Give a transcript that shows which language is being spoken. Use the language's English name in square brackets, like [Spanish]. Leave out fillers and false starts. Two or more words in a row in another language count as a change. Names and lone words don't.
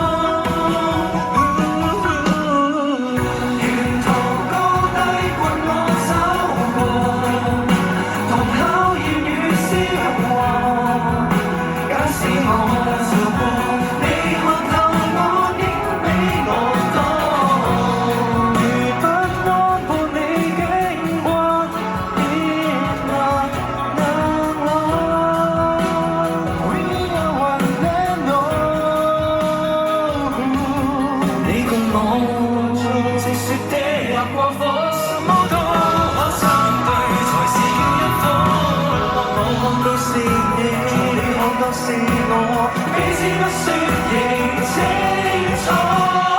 [Cantonese] 沿途高低伴我走過，同考驗與消磨。假使我走過，你看透我竟比我多。如不安伴你經過，便能來。 [English] We are one and all， [Cantonese] 你共我像直說的劃過火，什麼都可相對，才是叫一夥。我看到是你，你看到是我，彼此不說認清楚。